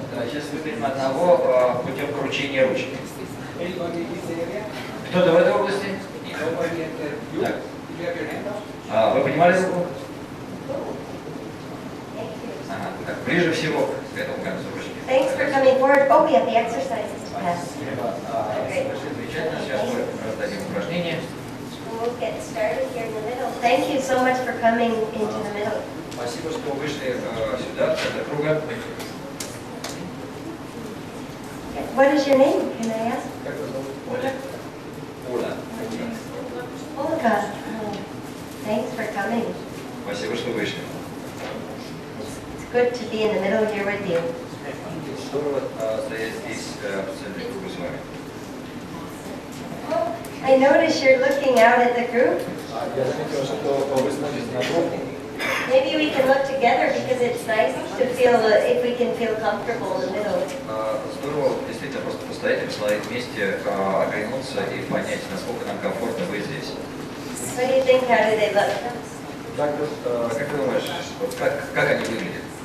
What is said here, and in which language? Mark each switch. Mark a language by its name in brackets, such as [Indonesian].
[Russian] Сейчас выберем одного путем кручения ручки. Кто-то в этой области? Так. Вы понимали руку? Ага, так, ближе всего к этому концу ручки. [English] Thanks for coming forward. Oh, we have the exercises to pass. [Russian] Замечательно, сейчас мы раздадим упражнение. [English] We'll get started here in the middle. Thank you so much for coming into the middle. [Russian] Спасибо, что вышли сюда, в центр круга. [English] What is your name? Can I ask? [Russian] Как вас зовут? Оля. Оля. [English] Olga. Oh, thanks for coming. [Russian] Спасибо, что вышли. [English] It's good to be in the middle here with you. [Russian] Здорово стоять здесь, в центре круга с вами. [English] I notice you're looking out at the group. [Russian] Я заметил, что вы смотрите на группу. [English] Maybe we can look together because it's nice to feel, if we can feel comfortable in the middle. [Russian] Здорово, действительно, просто постоять и посмотреть вместе, оглянуться и понять, насколько нам комфортно быть здесь. [English] What do you think? How do they look? [Russian] Как ты думаешь, вот как они выглядят?